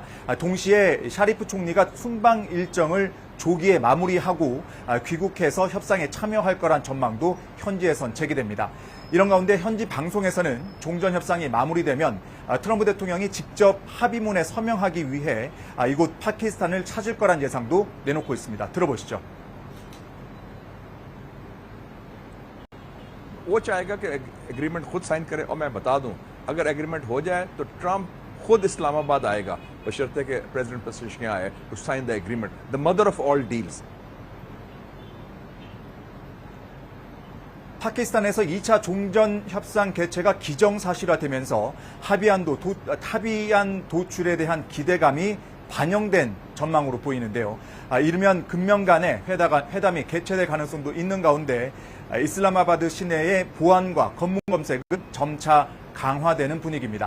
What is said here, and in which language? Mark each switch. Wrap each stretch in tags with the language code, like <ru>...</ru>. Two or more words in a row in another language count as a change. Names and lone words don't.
<ko>동시에 샤리프 총리가 순방 일정을 조기에 마무리하고 귀국해서 협상에 참여할 거란 전망도 현지에선 제기됩니다. 이런 가운데 현지 방송에서는 종전 협상이 마무리되면 트럼프 대통령이 직접 합의문에 서명하기 위해 이곳 파키스탄을 찾을 거란 예상도 내놓고 있습니다. 들어보시죠.</ko> <hi>वो चाहेगा कि एग्रीमेंट खुद साइन करे और मैं बता दूं अगर एग्रीमेंट हो जाए तो ट्रंप खुद इस्लामाबाद आएगा बशर्ते कि प्रेसिडेंट पेशिशकियां आए</hi> <en>to sign the agreement the mother of all deals</en> <ko>파키스탄에서 2차 종전 협상 개최가 기정사실화되면서 합의안 도출에 대한 기대감이 반영된 전망으로 보이는데요. 이르면 금년간에 회담이 개최될 가능성도 있는 가운데 이슬라마바드 시내의 보안과 검문 검색은 점차 강화되는 분위기입니다.</ko>